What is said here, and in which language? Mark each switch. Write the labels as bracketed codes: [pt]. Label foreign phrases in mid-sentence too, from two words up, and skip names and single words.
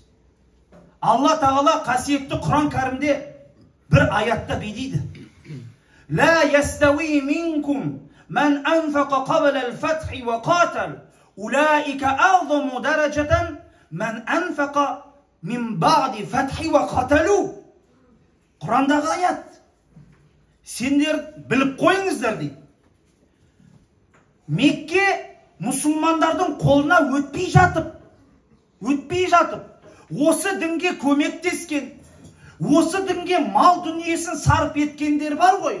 [kk] Алла Тағала қасиетті Құран кәрімде бір аятта бейдейді. [ar] لا يستوي منكم من أنفق قبل الفتح وقاتل أولئك أعظم درجة من أنفق من بعد فتح وقاتلوا. [kk] Құрандағы аят. Сендер біліп қойыңыздар дейді. Мекке мұсылмандардың қолына өтпей жатып, осы дінге көмектескен, осы дінге мал дүниесін сарп еткендер бар ғой.